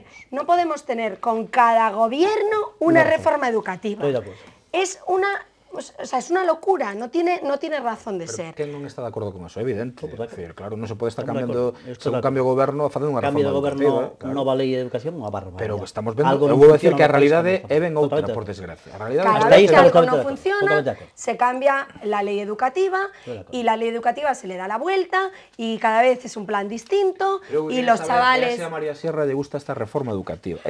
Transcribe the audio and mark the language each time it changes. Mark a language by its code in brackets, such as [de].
[es] No podemos tener con cada gobierno una reforma educativa. Es una locura, no tiene razón de ser. [gl] ¿Quen non está de acordo con eso? É evidente. Claro, non se pode estar cambiando, según cambio de goberno, facendo unha reforma educativa. Nova lei de educación, unha barbaridade. Pero estamos vendo, eu vou decir que a realidade é ben outra, por desgracia. [es] Cada vez que algo no funciona, se cambia la ley educativa y la ley educativa se le da la vuelta y cada vez es un plan distinto y los chavales... A María Sierra le gusta esta reforma educativa.